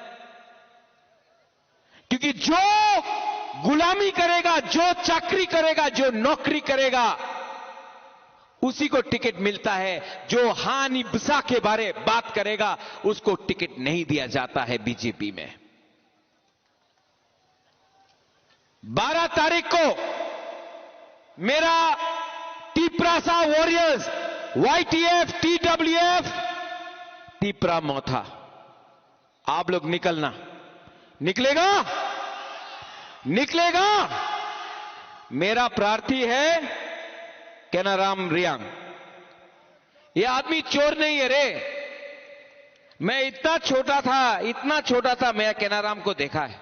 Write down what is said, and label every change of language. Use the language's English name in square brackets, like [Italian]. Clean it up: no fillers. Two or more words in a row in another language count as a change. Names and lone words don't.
[Hindi] क्योंकि जो गुलामी करेगा, जो चाकरी करेगा, जो नौकरी करेगा, उसी को टिकट मिलता है। जो हानि बिसा के बारे बात करेगा उसको टिकट नहीं दिया जाता है बीजेपी में। 12 तारीख को मेरा तिप्रासा वॉरियर्स, वाईटीएफ, टीडब्ल्यूएफ, तिप्रा मोथा, आप लोग निकलना। निकलेगा? निकलेगा? मेरा प्रार्थी है केनाराम रियांग। ये आदमी चोर नहीं है रे। मैं इतना छोटा था, मैं केनाराम को देखा है।